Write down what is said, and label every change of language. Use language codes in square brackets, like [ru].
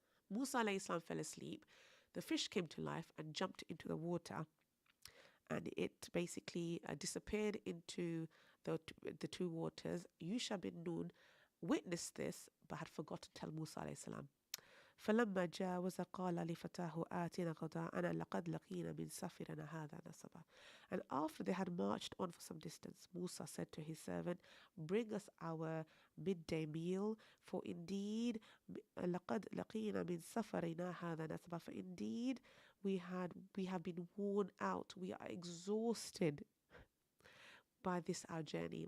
[en] Musa alayhi salam fell asleep. The fish came to life and jumped into the water, and it basically disappeared into the two waters. Yusha bin Nun witnessed this but had forgotten to tell Musa alayhi salam. [ar] فلما جاوز قال لفتاه آتنا غداءنا لقد لقينا من سفرنا هذا نصبا. [en] And after they had marched on for some distance, Musa said to his servant, bring us our midday meal, for indeed [ar] لقد لقينا من سفرنا هذا نصبا. [en] For indeed we have been worn out, we are exhausted by this our journey.